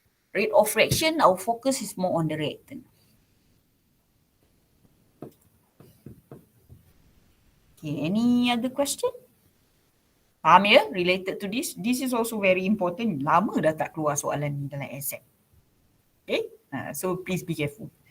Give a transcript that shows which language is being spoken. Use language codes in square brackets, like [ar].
[en] Rate of reaction, our focus is more on the reactant. Okay, any other question? [ms] Faham ya? [en] Related to this. This is also very important. [ms] Lama dah tak keluar soalan ni dalam exam. [en] Okay, so please be careful.